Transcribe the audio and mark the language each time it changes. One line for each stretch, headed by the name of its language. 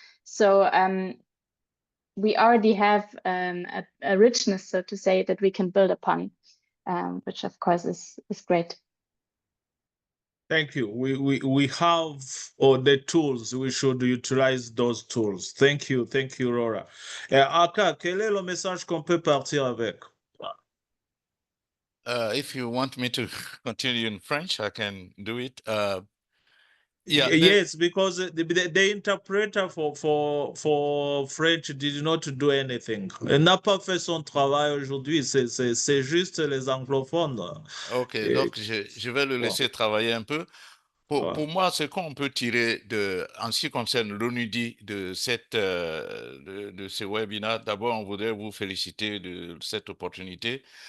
English: So we already have a richness, so to say, that we can build upon, which of course is great. Thank you. We have the tools. We should utilize those tools. Thank you, Laura.
French: Aka, quel est le message qu'on peut partir avec?
English: If you want me to continue in French, I can do it. Yes, because the interpreter for French did not do anything.
French: Elle n'a pas fait son travail aujourd'hui. C'est juste les anglophones. Ok, donc je vais le laisser travailler un peu. Pour moi, ce qu'on peut tirer en ce qui concerne l'ONUDI de ce webinaire, d'abord, on voudrait vous féliciter de cette opportunité.